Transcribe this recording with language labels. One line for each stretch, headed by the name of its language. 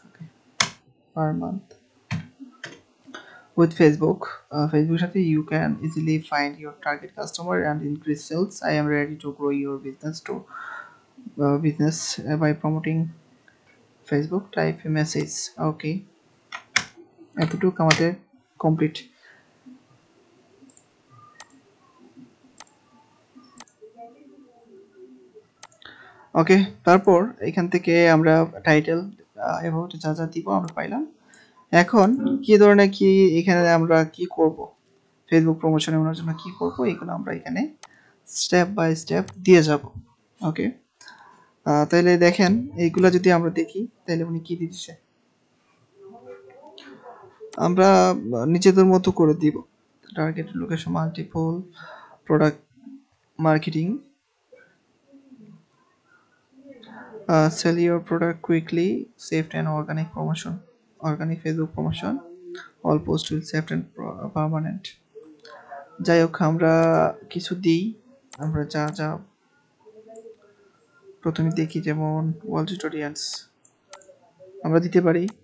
English: Okay, per month with Facebook
Bangla: সাথে
English: you can easily find your target customer and increase sales. I am ready to grow your business by promoting Facebook. Type a message.
Bangla: Okay, এতটুকু আমাদের complete. ওকে, তারপর এখান থেকে আমরা title about যা যা দিব আমরা পাইলাম। এখন কি ধরনের কি এখানে আমরা কি করব, ফেসবুক প্রমোশনে ওনার জন্য কি করব, এগুলো আমরা এখানে স্টেপ বাই স্টেপ দিয়ে যাব। ওকে, তাহলে দেখেন এইগুলা যদি আমরা দেখি তাহলে উনি কি দিচ্ছে, আমরা নিজেদের মতো করে দিব।
English: Target location, multiple product marketing, sell your product quickly, safe and organic promotion, organic Facebook promotion, all post will safe and permanent।
Bangla: যাই হোক আমরা কিছু দিই, আমরা যা যা প্রথমে দেখি, যেমন ওয়াল স্ট্রিট অডিয়েন্স আমরা দিতে পারি।